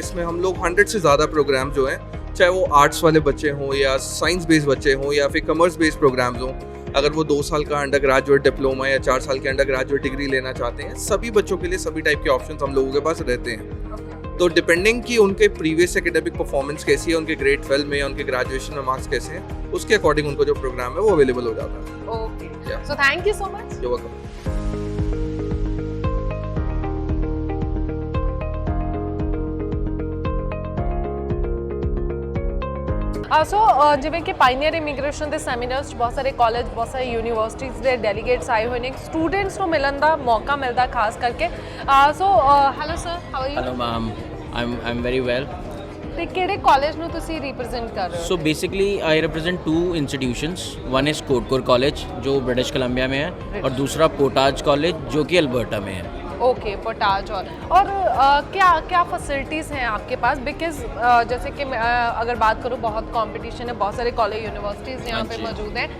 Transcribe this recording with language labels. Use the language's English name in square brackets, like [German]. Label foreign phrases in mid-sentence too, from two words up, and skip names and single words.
[Hindi] इसमें हम लोग 100 से ज़्यादा प्रोग्राम जो हैं, चाहे वो आर्ट्स वाले बच्चे हों या [English] science based [Hindi] बच्चे हों या फिर [English] commerce based programs [Hindi] हों, अगर वो 2 साल का [English] under graduate diploma [Hindi] या 4 साल के [English] under graduate degree [Hindi] लेना चाहते हैं, सभी बच्चों के लिए सभी टाइप के ऑप्शंस हम लोगों के पास रहते हैं। तो डिपेंडिंग कि उनके [English] previous academic performance [Hindi] कैसी है, उनके ग्रेड 12 में या उनके ग्रेजुएशन में मार्क्स कैसे हैं, उसके अकॉर्डिंग उनको जो प्रोग्राम है वो अवेलेबल हो जाता है। [English] OK, so thank you so much. You welcome. [Punjabi] ਸੋ ਜਿਵੇਂ ਕਿ ਪਾਇਨੀਅਰ ਇਮੀਗ੍ਰੇਸ਼ਨ ਦੇ ਸੈਮੀਨਾਰਸ 'ਚ ਬਹੁਤ ਸਾਰੇ ਕਾਲਜ, ਬਹੁਤ ਸਾਰੇ ਯੂਨੀਵਰਸਿਟੀਜ਼ ਦੇ ਡੈਲੀਗੇਟਸ ਆਏ ਹੋਏ ਨੇ, ਸਟੂਡੈਂਟਸ ਨੂੰ ਮਿਲਣ ਦਾ ਮੌਕਾ ਮਿਲਦਾ ਖਾਸ ਕਰਕੇ। [English] So hello sir, how are you? Hello ma'am, I am very well. [Punjabi] ਤੇ ਕਿਹੜੇ ਕਾਲਜ ਨੂੰ ਤੁਸੀਂ ਰਿਪਰੈਜ਼ੈਂਟ ਕਰ ਰਹੇ ਹੋ? [Hindi] सो [English] Basically I represent 2 institutions. One is [Hindi] कोटकोर कॉलेज जो ब्रिटिश कोलंबिया में है और दूसरा पोटाज कॉलेज जो कि अल्बर्टा में है। ओके, पोटाज। और क्या फैसिलिटीज़ हैं आपके पास? बिकॉज जैसे कि मैं अगर बात करूँ, बहुत कंपटीशन है, बहुत सारे कॉलेज यूनिवर्सिटीज़ यहाँ पे मौजूद हैं।